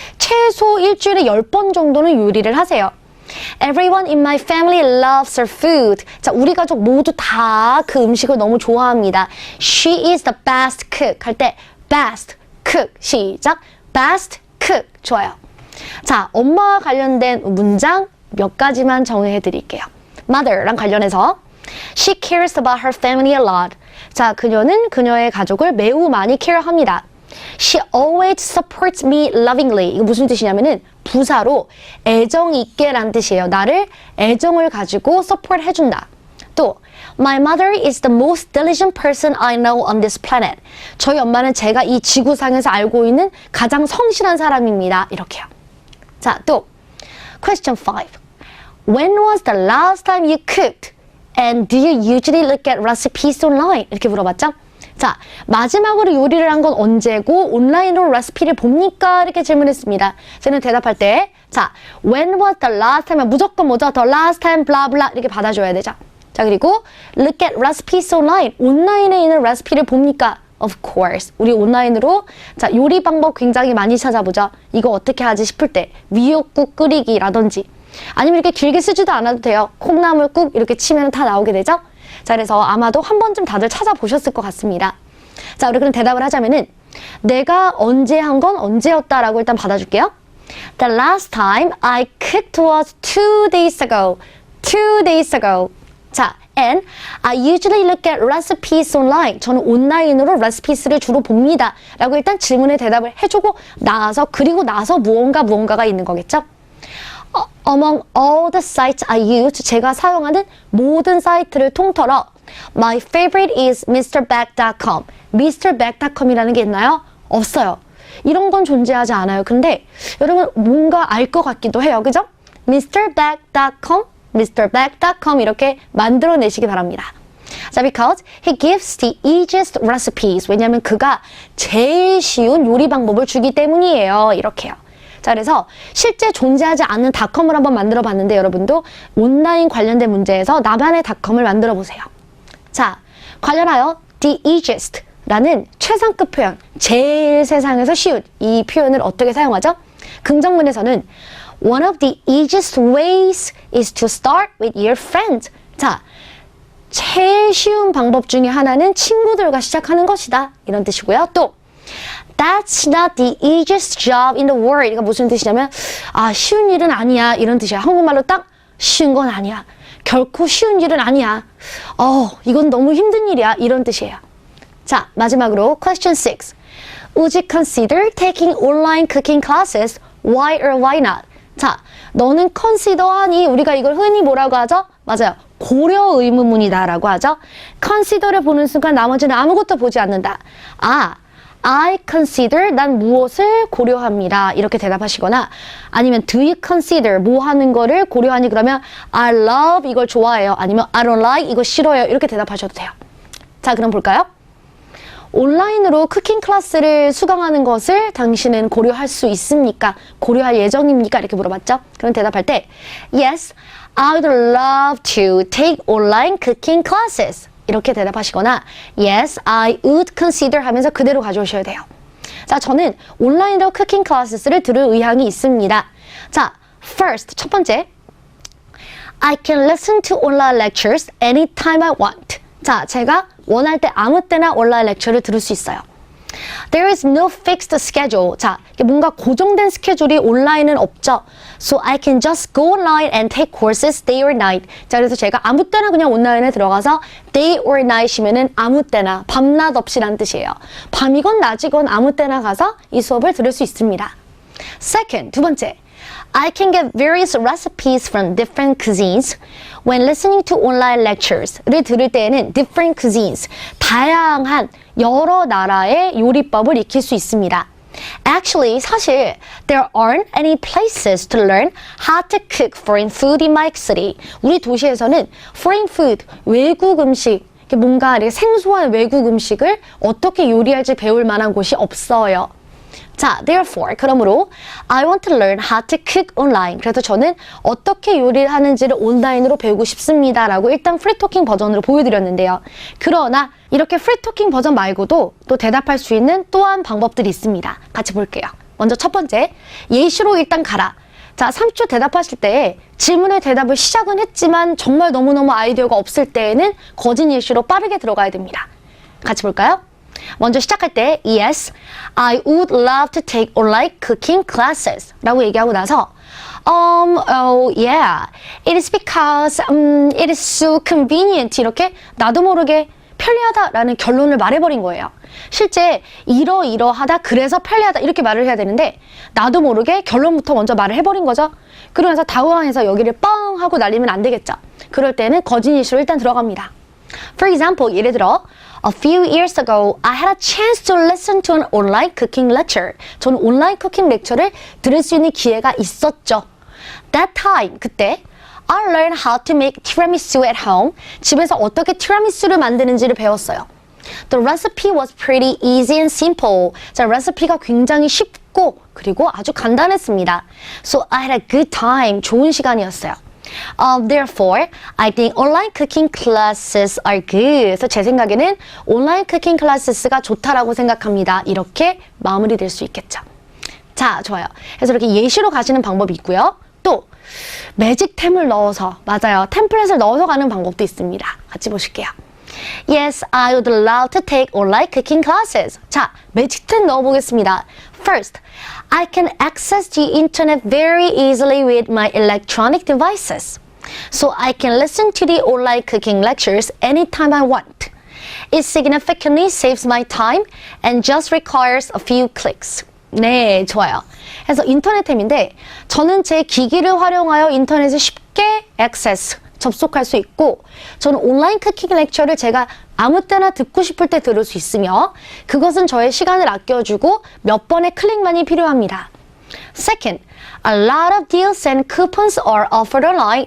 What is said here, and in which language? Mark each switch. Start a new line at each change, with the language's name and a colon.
Korean: 최소 일주일에 10번 정도는 요리를 하세요.
English: Everyone in my family loves her food.
Korean: 자, 우리 가족 모두 다 그 음식을 너무 좋아합니다.
English: She is the best cook.
Korean: 할 때
English: best cook.
Korean: 시작.
English: best cook.
Korean: 좋아요. 자, 엄마와 관련된 문장 몇 가지만 정해 드릴게요. Mother랑 관련해서
English: She cares about her family a lot.
Korean: 자, 그녀는 그녀의 가족을 매우 많이 케어합니다.
English: She always supports me lovingly.
Korean: 이거 무슨 뜻이냐면은 부사로 애정 있게 란 뜻이에요. 나를 애정을 가지고 support 해준다.
English: 또 My mother is the most diligent person I know on this planet.
Korean: 저희 엄마는 제가 이 지구상에서 알고 있는 가장 성실한 사람입니다. 이렇게요. 자, 또 Question 5.
English: When was the last time you cooked? And do you usually look at recipes online?
Korean: 이렇게 물어봤죠? 자, 마지막으로 요리를 한 건 언제고 온라인으로 레시피를 봅니까? 이렇게 질문했습니다. 저는 대답할 때 자,
English: when was the last time?
Korean: 무조건 뭐죠?
English: the last time blah blah
Korean: 이렇게 받아줘야 되죠. 자, 그리고
English: look at recipes online.
Korean: 온라인에 있는 레시피를 봅니까?
English: Of course.
Korean: 우리 온라인으로 자, 요리 방법 굉장히 많이 찾아보죠. 이거 어떻게 하지 싶을 때 미역국 끓이기라든지 아니면 이렇게 길게 쓰지도 않아도 돼요. 콩나물국 이렇게 치면 다 나오게 되죠. 자, 그래서 아마도 한 번쯤 다들 찾아보셨을 것 같습니다. 자, 우리 그럼 대답을 하자면은 내가 언제 한 건 언제였다라고 일단 받아줄게요.
English: The last time I cooked was 2 days ago. 2 days ago. 자, and I usually look at recipes online.
Korean: 저는 온라인으로 레시피스를 주로 봅니다. 라고 일단 질문에 대답을 해주고 나서 그리고 나서 무언가가 있는 거겠죠.
English: Among all the sites I use,
Korean: 제가 사용하는 모든 사이트를 통틀어
English: My favorite is MrBag.com.
Korean: MrBag.com이라는 게 있나요? 없어요. 이런 건 존재하지 않아요. 근데 여러분 뭔가 알 것 같기도 해요. 그죠? MrBag.com, MrBag.com 이렇게 만들어내시기 바랍니다.
English: 자, because he gives the easiest recipes.
Korean: 왜냐하면 그가 제일 쉬운 요리 방법을 주기 때문이에요. 이렇게요. 자, 그래서 실제 존재하지 않는 닷컴을 한번 만들어 봤는데 여러분도 온라인 관련된 문제에서 나만의 닷컴을 만들어 보세요. 자, 관련하여 the easiest 라는 최상급 표현, 제일 세상에서 쉬운 이 표현을 어떻게 사용하죠? 긍정문에서는
English: One of the easiest ways is to start with your friends.
Korean: 자, 제일 쉬운 방법 중에 하나는 친구들과 시작하는 것이다. 이런 뜻이고요.
English: 또 That's not the easiest job in the world.
Korean: 이거 무슨 뜻이냐면 쉬운 일은 아니야. 이런 뜻이야. 한국말로 딱 쉬운 건 아니야. 결코 쉬운 일은 아니야. 이건 너무 힘든 일이야. 이런 뜻이에요. 자, 마지막으로 question 6.
English: Would you consider taking online cooking classes? Why or why not?
Korean: 자, 너는 consider하니 우리가 이걸 흔히 뭐라고 하죠? 맞아요. 고려 의문문이다 라고 하죠. consider를 보는 순간 나머지는 아무것도 보지 않는다.
English: I consider,
Korean: 난 무엇을 고려합니다. 이렇게 대답하시거나 아니면
English: do you consider,
Korean: 뭐 하는 거를 고려하니 그러면
English: I love,
Korean: 이걸 좋아해요. 아니면
English: I don't like,
Korean: 이거 싫어요. 이렇게 대답하셔도 돼요. 자, 그럼 볼까요? 온라인으로 쿠킹 클래스를 수강하는 것을 당신은 고려할 수 있습니까? 고려할 예정입니까? 이렇게 물어봤죠? 그럼 대답할 때
English: Yes, I would love to take online cooking classes.
Korean: 이렇게 대답하시거나
English: Yes, I would consider
Korean: 하면서 그대로 가져오셔야 돼요. 자, 저는 온라인으로 쿠킹 클래스를 들을 의향이 있습니다.
English: 자, first,
Korean: 첫 번째
English: I can listen to online lectures anytime I want.
Korean: 자, 제가 원할 때 아무 때나 온라인 렉처를 들을 수 있어요.
English: There is no fixed schedule.
Korean: 자, 뭔가 고정된 스케줄이 온라인은 없죠.
English: So I can just go online and take courses day or night.
Korean: 자, 그래서 제가 아무 때나 그냥 온라인에 들어가서
English: day or night
Korean: 이면은 아무 때나 밤낮 없이란 뜻이에요. 밤이건 낮이건 아무 때나 가서 이 수업을 들을 수 있습니다.
English: Second,
Korean: 두 번째.
English: I can get various recipes from different cuisines when listening to online lectures
Korean: 를 들을 때에는
English: different cuisines,
Korean: 다양한 여러 나라의 요리법을 익힐 수 있습니다.
English: Actually,
Korean: 사실
English: there aren't any places to learn how to cook foreign food in my city.
Korean: 우리 도시에서는
English: foreign food,
Korean: 외국 음식, 뭔가 이렇게 생소한 외국 음식을 어떻게 요리할지 배울 만한 곳이 없어요.
English: 자, therefore,
Korean: 그러므로
English: I want to learn how to cook online.
Korean: 그래서 저는 어떻게 요리를 하는지를 온라인으로 배우고 싶습니다. 라고 일단 프리토킹 버전으로 보여드렸는데요. 그러나 이렇게 프리토킹 버전 말고도 또 대답할 수 있는 또한 방법들이 있습니다. 같이 볼게요. 먼저 첫 번째, 예시로 일단 가라. 자, 30초 대답하실 때 질문에 대답을 시작은 했지만 정말 너무너무 아이디어가 없을 때에는 거짓 예시로 빠르게 들어가야 됩니다. 같이 볼까요? 먼저 시작할 때
English: Yes, I would love to take online cooking classes
Korean: 라고 얘기하고 나서 oh yeah, it is because it is so convenient 이렇게 나도 모르게 편리하다라는 결론을 말해버린 거예요. 실제 이러이러하다 그래서 편리하다 이렇게 말을 해야 되는데 나도 모르게 결론부터 먼저 말을 해버린 거죠. 그러면서 당황해서 여기를 뻥 하고 날리면 안 되겠죠. 그럴 때는 거짓 예시로 일단 들어갑니다.
English: For example,
Korean: 예를 들어
English: A few years ago, I had a chance to listen to an online cooking lecture.
Korean: 저는 온라인 쿠킹 렉처를 들을 수 있는 기회가 있었죠.
English: That time,
Korean: 그때
English: I learned how to make tiramisu at home.
Korean: 집에서 어떻게 티라미수를 만드는지를 배웠어요.
English: The recipe was pretty easy and simple.
Korean: 자, 레시피가 굉장히 쉽고 그리고 아주 간단했습니다.
English: So I had a good time.
Korean: 좋은 시간이었어요.
English: Therefore, I think online cooking classes are good.
Korean: 그래서 제 생각에는 온라인 쿠킹 클래스가 좋다라고 생각합니다. 이렇게 마무리될 수 있겠죠. 자, 좋아요. 그래서 이렇게 예시로 가시는 방법이 있고요. 또 매직템을 넣어서, 맞아요. 템플릿을 넣어서 가는 방법도 있습니다. 같이 보실게요.
English: Yes, I would love to take online cooking classes.
Korean: 자, 매직템 넣어보겠습니다.
English: First, I can access the internet very easily with my electronic devices. So I can listen to the online cooking lectures anytime I want. It significantly saves my time and just requires a few clicks.
Korean: 네, 좋아요. 그래서 인터넷템인데 저는 제 기기를 활용하여 인터넷을 쉽게 접속할 수 있고 저는 온라인 쿠킹 렉처를 제가 아무 때나 듣고 싶을 때 들을 수 있으며 그것은 저의 시간을 아껴주고 몇 번의 클릭만이 필요합니다.
English: Second, a lot of deals and coupons are offered online.